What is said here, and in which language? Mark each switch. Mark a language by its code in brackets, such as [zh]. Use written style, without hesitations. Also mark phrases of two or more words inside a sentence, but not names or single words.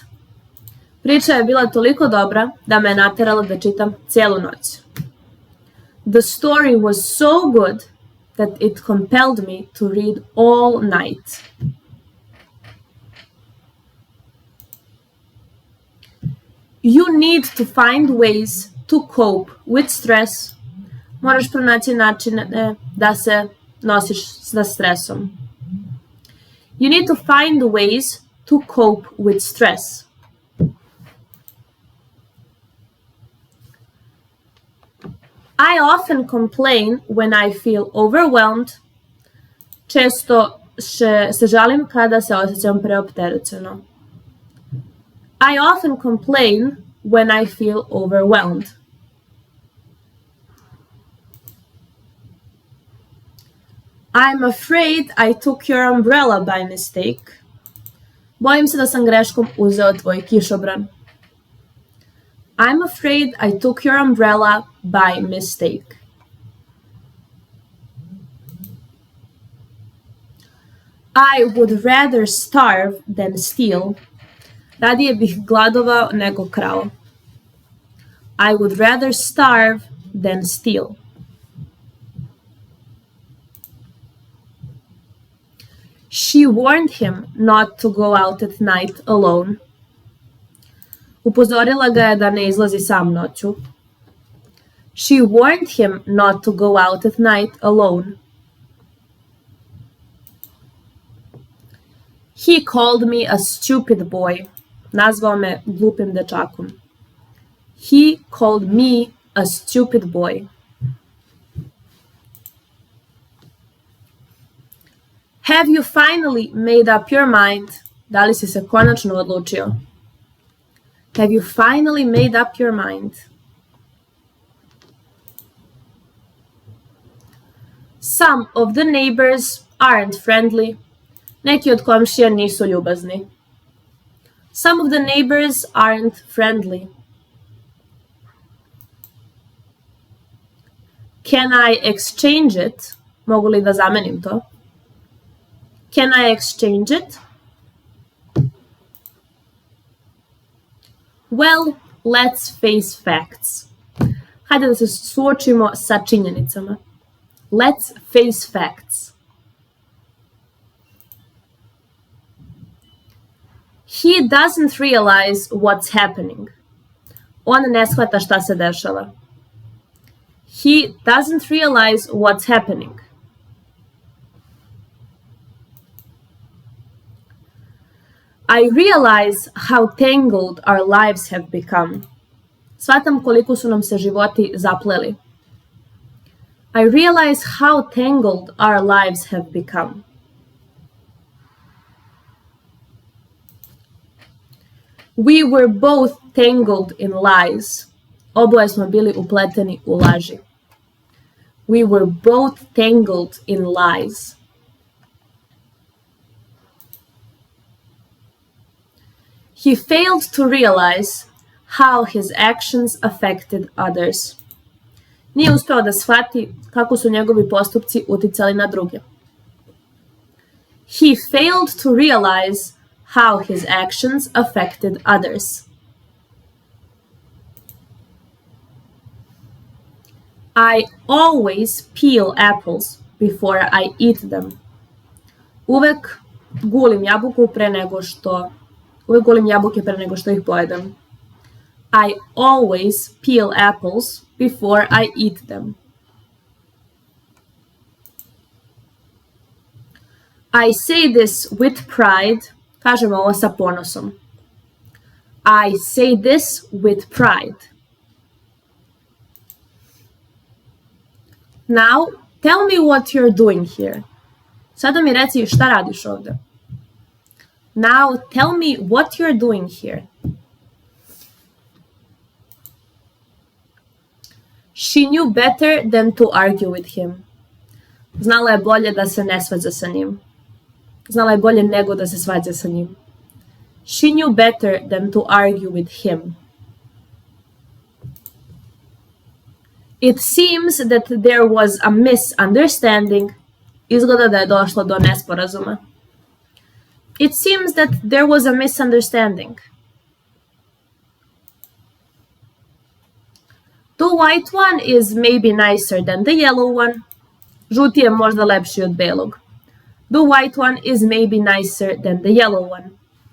[sr] Priča je bila toliko dobra da me je naterala da čitam cijelu noć. [en] The story was so good that it compelled me to read all night. You need to find ways to cope with stress. [sr] Moraš pronaći načine da se nosiš sa stresom. [en] You need to find ways to cope with stress. I often complain when I feel overwhelmed. [sr] Često se žalim kada se osjećam preopterećeno. [en] I often complain when I feel overwhelmed. I'm afraid I took your umbrella by mistake. [sr] Bojim se da sam greškom uzeo tvoj kišobran. [en] I'm afraid I took your umbrella by mistake. I would rather starve than steal. [sr] Radije bih gladovao nego krao. [en] I would rather starve than steal. She warned him not to go out at night alone. [sr] Upozorila ga je da ne izlazi sam noću. [en] She warned him not to go out at night alone. He called me a stupid boy. [sr] Nazvao me glupim dečakom. [en] He called me a stupid boy. Have you finally made up your mind? [sr] Da li si se konačno odlučio? [en] Have you finally made up your mind? Some of the neighbors aren't friendly. [sr] Neki od komšija nisu ljubazni. [en] Some of the neighbors aren't friendly. Can I exchange it? [sr] Mogu li da zamenim to? [en] Can I exchange it? Well, let's face facts. [sr] Hajde da se suočimo sa činjenicama. [en] Let's face facts. He doesn't realize what's happening. [sr] On ne shvata šta se dešava. [en] He doesn't realize what's happening. I realize how tangled our lives have become. [sr] Shvatam koliko su nam se životi zapleli. [en] I realize how tangled our lives have become. We were both tangled in lies. [sr] Oboje smo bili upleteni u laži. [en] We were both tangled in lies. He failed to realize how his actions affected others. [sr] Nije uspeo da shvati kako su njegovi postupci uticali na druge. [en] He failed to realize how his actions affected others. I always peel apples before I eat them. [sr] Uvek gulim jabuke pre nego što ih pojedem. [en] I always peel apples before I eat them. I say this with pride. [sr] Kažemo ovo sa ponosom. [en] I say this with pride. Now, tell me what you're doing here. [sr] Sada mi reci šta radiš ovde. [en] Now, tell me what you're doing here. She knew better than to argue with him. [sr] Znala je bolje da se ne svađa sa njim. Znala je bolje nego da se svađa sa njim. [en] She knew better than to argue with him. It seems that there was a misunderstanding. [sr] Izgleda da je došlo do nesporazuma. [en] It seems that there was a misunderstanding. The white one is maybe nicer than the yellow one. [sr] Žuti je možda lepši od belog. [en] The white one is maybe nicer than the yellow one.